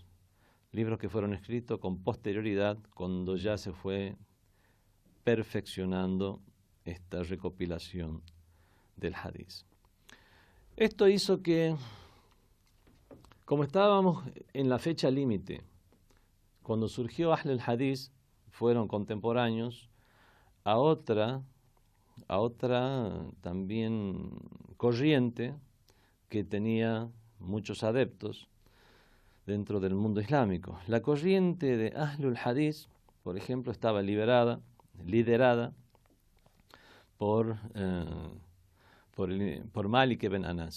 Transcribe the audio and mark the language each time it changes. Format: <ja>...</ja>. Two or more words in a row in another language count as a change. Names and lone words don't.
<es>Libros que fueron escritos con posterioridad, cuando ya se fue perfeccionando esta recopilación del hadith. Esto hizo que, como estábamos en la fecha límite, cuando surgió Ahl al-Hadith, fueron contemporáneos a otra también corriente que tenía muchos adeptos dentro del mundo islámico. La corriente de Ahlul Hadith, por ejemplo, estaba liderada por Malik ibn Anas.</es>